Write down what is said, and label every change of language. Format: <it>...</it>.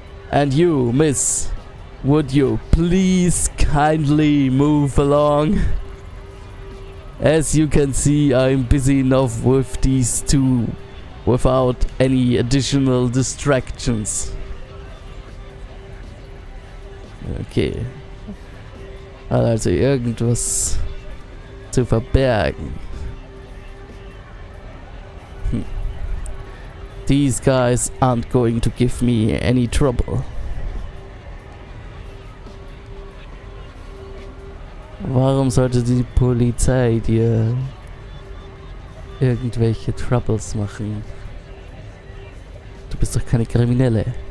<en>And you, miss, would you please kindly move along? As you can see, I'm busy enough with these two without any additional distractions. Okay.</en> <de>Also irgendwas zu verbergen.</de> <en>These guys aren't going to give me any trouble.</en> <de>Warum sollte die Polizei dir irgendwelche Troubles machen? Du bist doch keine Kriminelle.</de>